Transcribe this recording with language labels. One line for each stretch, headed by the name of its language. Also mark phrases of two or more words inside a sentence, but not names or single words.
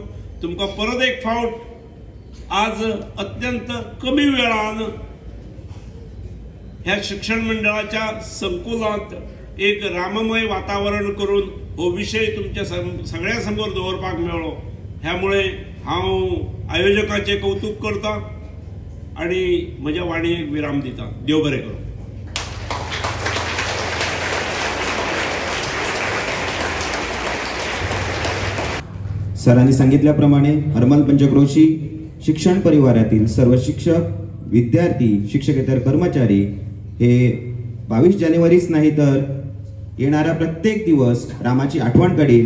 Konkani: तुमकां परत एक फावट आज अत्यंत कमी वेळान ह्या शिक्षण मंडळाच्या संकुलात एक राममय वातावरण करून हो विषय तुमच्या सगळ्या समोर दवरपाक मेळ्ळो, ह्यामुळे हांव आयोजकाचे कौतुक करता आणि म्हज्या वाणयेक विराम दिता। देव बरें करूं।
Marathi: सरांनी सांगितल्याप्रमाणे हरमल पंचक्रोशी शिक्षण परिवारातील सर्व शिक्षक, विद्यार्थी, शिक्षकेतर कर्मचारी हे 22 जानेवारीच नाही तर येणारा प्रत्येक दिवस रामाची आठवण काढील।